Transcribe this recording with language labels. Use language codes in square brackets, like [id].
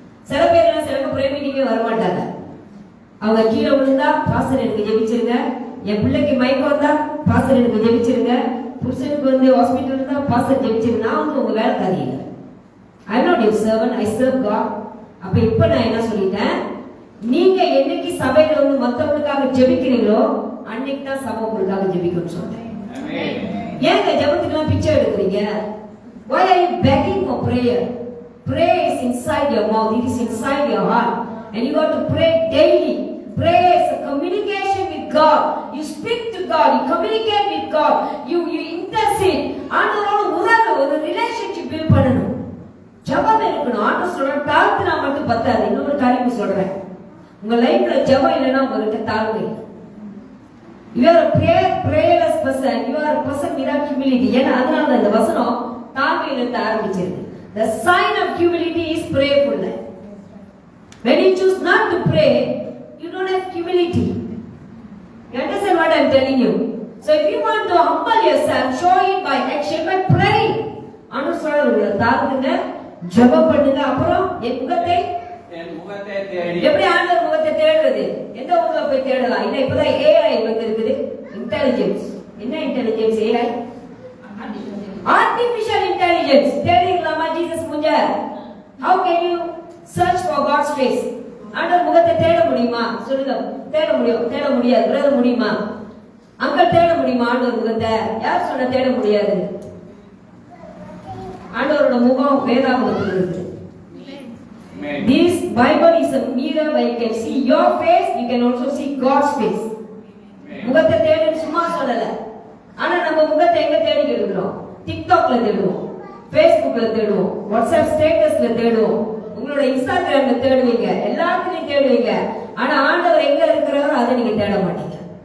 [ta] சில பேர் என்ன, சில ப்ரே மீட்டிங்கே வரமாட்டாங்க. அவங்க கீழே விழுந்தா பாஸ்டர் எனக்கு ஜெபிச்சிருங்க, என் பிள்ளைக்கு மயக்கம் வந்தா பாஸ்டர் எனக்கு ஜெபிச்சிருங்க, புருஷனுக்கு வந்து ஹாஸ்பிட்டல் இருந்தா பாஸ்டர் ஜெபிச்சிருங்க. நான் வந்து உங்க வேலை காரியங்க. [en] I am not your servant, I serve God. [ta] அப்ப இப்ப நான் என்ன சொல்லிட்டேன், நீங்க என்னைக்கு சபையில வந்து மத்தவங்களுக்காக ஜெபிக்கிறீங்களோ அன்னைக்கு தான் சபை உங்களுக்காக ஜெபிக்கணும்னு சொல்றேன். ஏங்க ஜெபத்துக்குலாம் பிச்சை எடுக்கிறீங்க? [en] Why are you begging for prayer? Prayer is inside your mouth, it is inside your heart, and you got to pray daily. Prayer is a communication with God. You speak to God, you communicate with God, you intercede. [ta] ஆண்டவரோட முதல்ல ஒரு relationship build பண்ணணும். ஜெபம் இருக்கணும். ஆண்டவர் சொல்ற தாழ்த்தினா மட்டும் பத்தாது. இன்னொரு காரியம் சொல்றேன், உங்க லைஃப்ல ஜெபம் இல்லைன்னா உங்களுக்கு தாழ்வு இல்லை. [en] You are a prayerless person. You are a person without humility. [ta] ஏன்னா அதனால இந்த வசனம் தாழ்மையில இருந்து ஆரம்பிச்சிருக்கு. [en] The sign of humility is prayerfulness. When you choose not to pray, you don't have humility. You understand what I am telling you? So if you want to humble yourself, show it by action, by praying. [ta] ஆண்டவர் சொல்றாரு, தாழ்ந்துங்க, ஜெபம் பண்ணுங்க, அப்புறம் என் முகத்தை தேடி. எப்படி ஆண்டவர் முகத்தை தேடுறது? எந்த ஊர்ல போய் தேடலாம்? இல்ல இப்பதான் AI வந்து இருக்குது, இன்டெலிஜென்ஸ். என்ன intelligence? [en] AI, artificial intelligence. [ta] தேடிடலாமா Jesus முஞ்ச? [en] How can you search for God's face? [ta] ஆண்டவர் முகத்தை தேட முடியுமா? சொல்லுங்க. தேட முடியாது. பிரதர் முடியுமா? அங்கிள் தேட முடியுமா ஆண்டவர் முகத்தை? யார் சொன்ன தேட முடியாது? ஆண்டவரோட முகம் வேதாகமத்தில் இருக்கு. [en] This Bible is a mirror where you can see your face, you can also see God's face. [ta] முகத்தை தேடி சும்மா சொல்லல. ஆனா நம்ம முகத்தை எங்க தேடி இருக்கிறோம்? டிக்டாக்ல தேடுவோம், Facebookல தேடுவோம், வாட்ஸ்அப் ஸ்டேட்டஸ்ல தேடுவோம், உங்களோட இன்ஸ்டாகிராம்ல தேடுவீங்க, எல்லாத்துலயும் தேடுவீங்க. ஆனா ஆண்டவர் எங்க இருக்கிறாரோ அதை நீங்க தேட மாட்டீங்க.